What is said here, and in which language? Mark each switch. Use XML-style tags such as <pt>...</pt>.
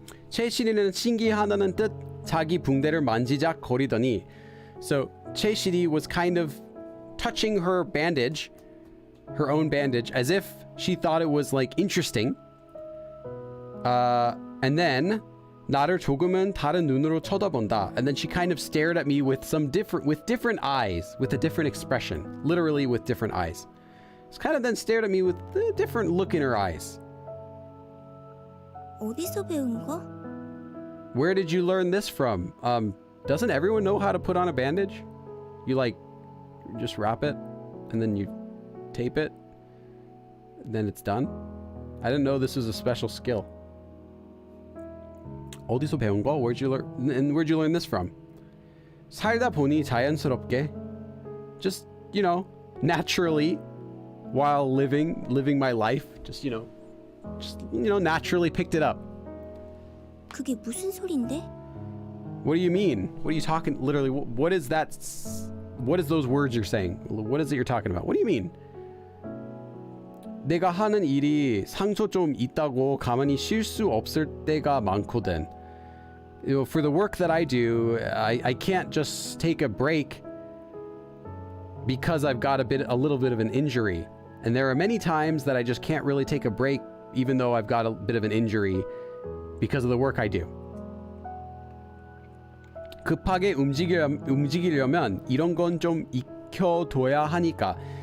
<ko>최실이는 신기하다는 뜻 자기 붕대를 만지작 거리더니.</ko> <en>So 최실이 was kind of touching her bandage, her own bandage, as if she thought it was like interesting. And then</en> <ko>나를 조금은 다른 눈으로 쳐다본다.</ko> <en>And then she kind of stared at me with different eyes, with a different expression, literally with different eyes. She kind of then stared at me with a different look in her eyes.</en> <ko>어디서 배운 거?</ko> <en>Where did you learn this from? Doesn't everyone know how to put on a bandage? You just wrap it and then you tape it, then it's done. I didn't know this was a special skill.</en> <ko>어디서 배운 거?</ko> <en>Where'd you learn this from?</en> <ko>살다 보니 자연스럽게,</ko> <en>just naturally, while living my life. Just naturally picked it up.</en> <ko>그게 무슨 소린데?</ko> <en>What do you mean? What are you talking? Literally, what is that? What is those words you're saying? What is it you're talking about? What do you mean?</en> <ko>내가 하는 일이 상처 좀 있다고 가만히 쉴 수 없을 때가 많거든.</ko> <en>For the work that I do, I can't just take a break because I've got a little bit of an injury. And there are many times that I just can't really take a break even though I've got a bit of an injury because of the work I do.</en> <ko>급하게 움직이려면 이런 건 좀 익혀둬야 하니까.</ko>